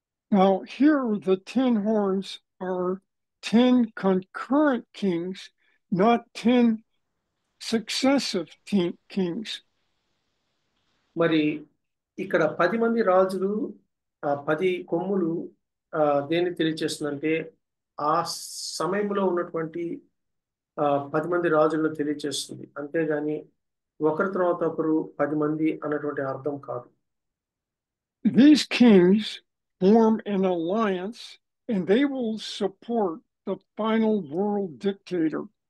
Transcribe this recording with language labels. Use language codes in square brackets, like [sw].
[en] Now here the 10 horns are 10 concurrent kings, not 10 successive kings. [te] మరి ఇక్కడ 10 మంది రాజులు 10 కొమ్ములు దేన్ని తెలియచేస్తుందంటే ఆ సమయంలో ఉన్నటువంటి 10 మంది రాజులను తెలియచేస్తుంది. అంతేగాని ఒకరి తర్వాత ఒకరు 10 మంది అన్నటువంటి అర్థం కాదు. [en] These kings form an alliance and they will support the final world dictator.